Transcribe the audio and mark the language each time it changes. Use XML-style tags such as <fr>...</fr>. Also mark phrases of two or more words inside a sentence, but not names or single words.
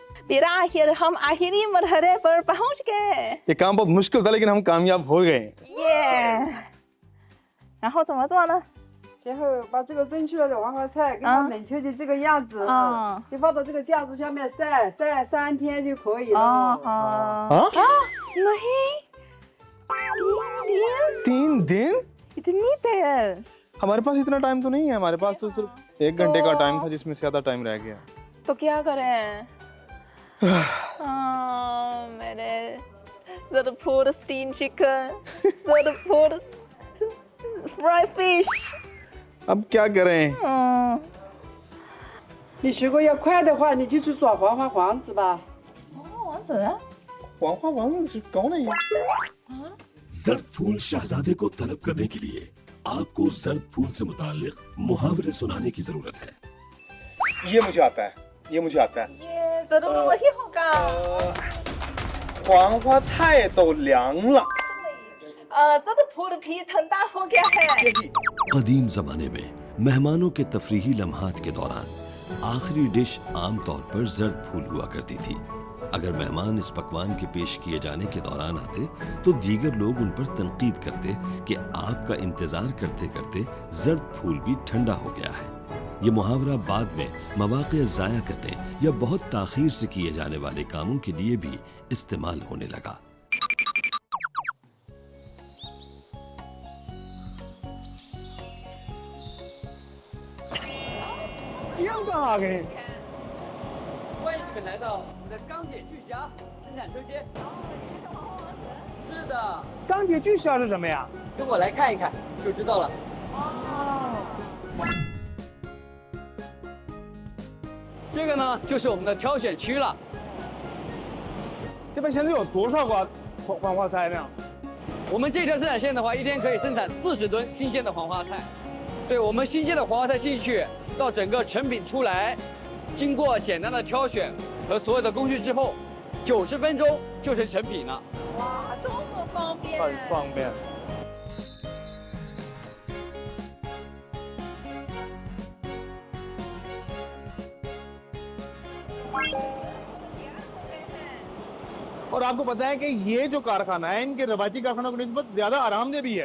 <ur>پھر آخر ہم آخری مرحلے پر پہنچ گئے. یہ کام بہت مشکل تھا لیکن ہم کامیاب ہو گئے.</ur> <zh>耶！然后怎么做呢？然后把这个蒸出来的黄花菜给它冷却成这个样子，就放到这个架子下面晒3天就可以了。啊</zh> <ur>نہیں 3 دن? اتنی دیر? ہمارے پاس اتنا ٹائم تو نہیں ہے، ہمارے پاس تو صرف 1 گھنٹے کا ٹائم تھا جس میں سے زیادہ ٹائم رہ گیا. تو کیا کریں? میرے سرپور</ur> <en>steam chicken,</en> <ur>سرپور</ur> <en>fry fish.</en> <ur>اب کیا کریں?</ur> <zh>你如果要快的话，你就去抓黄花黄子吧。王子？黄花王子是</zh> <ur>کون ہے? زرد پھول شہزادے کو طلب کرنے کے لیے آپ کو زرد پھول سے متعلق محاورے سنانے کی ضرورت ہے. یہ مجھے آتا ہے، یہ مجھے آتا ہے. یہ ضرور وہی ہوگا.</ur> <zh>黄花菜都凉了。</zh> <ur>这个 پھول بھی ٹھنڈا ہو گیا ہے. قدیم زمانے میں مہمانوں کے تفریحی لمحات کے دوران آخری ڈش عام طور پر زرد پھول ہوا کرتی تھی. اگر مہمان اس پکوان کے پیش کیے جانے کے دوران آتے تو دیگر لوگ ان پر تنقید کرتے کہ آپ کا انتظار کرتے کرتے زرد پھول بھی ٹھنڈا ہو گیا ہے. یہ محاورہ بعد میں موقعے ضائع کرنے یا بہت تاخیر سے کیے جانے والے کاموں کے لیے بھی استعمال ہونے لگا. آ گئے.</ur> <zh>欢迎你们来到我们的钢铁巨侠生产车间。是的，钢铁巨侠是什么呀？跟我来看一看就知道了。这个呢，就是我们的挑选区了。这边现在有多少个黄花菜呢？我们这条生产线的话，一天可以生产40吨新鲜的黄花菜。对，我们新鲜的黄花菜进去，到整个成品出来，经过简单的挑选和所有的工序之后，90分钟就成品了。哇，这么方便！很方便。</zh> <ur>اور آپ کو پتا ہے کہ یہ جو کارخانہ ہے ان کے روایتی کارخانوں کی نسبت زیادہ آرام دہ بھی ہے.</ur>